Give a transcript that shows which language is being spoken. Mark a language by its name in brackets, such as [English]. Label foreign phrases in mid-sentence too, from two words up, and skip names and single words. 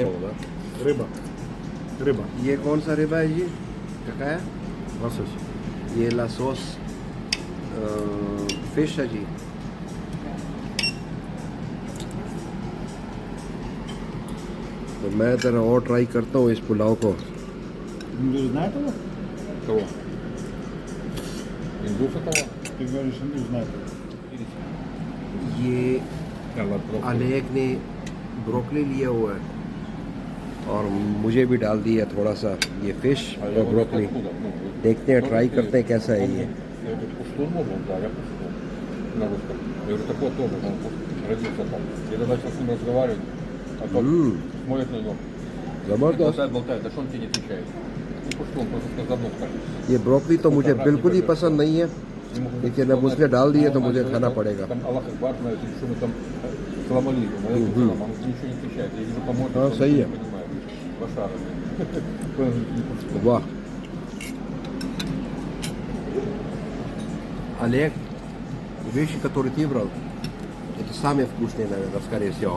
[Russian] Рыба. Рыба. [Urdu] یہ کون سا ریبا ہے جی؟ کیا ہے? [Russian] Лосось. [Urdu] یہ لاسوس فش ہے جی. تو میں ذرا اور ٹرائی کرتا ہوں اس پلاؤ کو. [Russian] Индус знает его? Кого? Индуса того? Ты говоришь, Индус знает его. [Urdu] یہ [Russian] Да, ладно, [Urdu] الیک نے بروکلی لیا ہوا ہے اور مجھے بھی ڈال دیا تھوڑا سا یہ فش اور بروکلی. دیکھتے ہیں، ٹرائی کرتے ہیں کیسا ہے یہ. [Russian] Я говорю, пуштун можно? Да, я пуштун. На русском. Я говорю, так вот тоже, он родился там. Я тогда начал с ним разговаривать, а тот смотрит на него. [Urdu] زبردست. [Russian] Болтает, болтает, да что он тебе не отвечает? Ну, пуштун, просто сказанул так. [Urdu] یہ بروکلی تو مجھے بالکل ہی پسند نہیں ہے، لیکن اب اس نے ڈال دیے تو مجھے کھانا پڑے گا. [Russian] Там [Arabic] الله أكبر, [Russian] знаете, что мы там [Arabic] سلام عليكم، عليكم سلام, [Russian] он ничего не отвечает. Я вижу, по-моему, [Urdu] ہاں, [Russian] он [Urdu] صحیح [Russian] не [Urdu] ہے. [Russian] понимает. Лошара. वाह, Олег, вещи, которые ты брал, это самые вкусные, наверное, скорее всего.